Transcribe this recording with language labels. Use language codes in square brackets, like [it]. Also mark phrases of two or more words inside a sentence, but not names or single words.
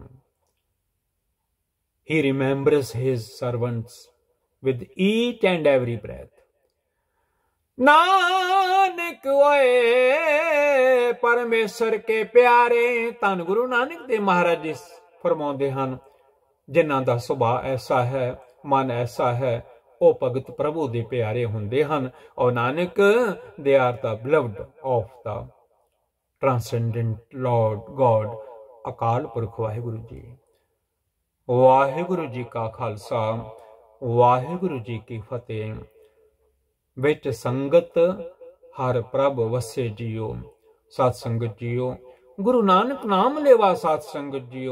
[en] He remembers his servants with each and every breath. [pa] ਨਾਨਕ ਓਏ ਪਰਮੇਸ਼ਰ ਕੇ ਪਿਆਰੇ, ਧੰਨ ਗੁਰੂ ਨਾਨਕ ਦੇਵ ਮਹਾਰਾਜ ਜੀ ਫਰਮਾਉਂਦੇ ਹਨ, ਜਿਨ੍ਹਾਂ ਦਾ ਸੁਭਾਅ ਐਸਾ ਹੈ, ਮਨ ਐਸਾ ਹੈ, ਉਹ ਭਗਤ ਪ੍ਰਭੂ ਦੇ ਪਿਆਰੇ ਹੁੰਦੇ ਹਨ। [en] ਔਰ ਨਾਨਕ they are the beloved of the transcendent Lord God, [pa] ਅਕਾਲ ਪੁਰਖ ਵਾਹਿਗੁਰੂ ਜੀ। ਵਾਹਿਗੁਰੂ ਜੀ ਕਾ ਖਾਲਸਾ, ਵਾਹਿਗੁਰੂ ਜੀ ਕੀ ਫਤਿਹ। ਵਿੱਚ ਸੰਗਤ ਹਰ ਪ੍ਰਭ ਵਸੇ ਜੀਓ, ਸਤ ਸੰਗਤ ਜੀਓ, ਗੁਰੂ ਨਾਨਕ ਨਾਮ ਲੇਵਾ ਸਤ ਸੰਗਤ ਜੀਓ।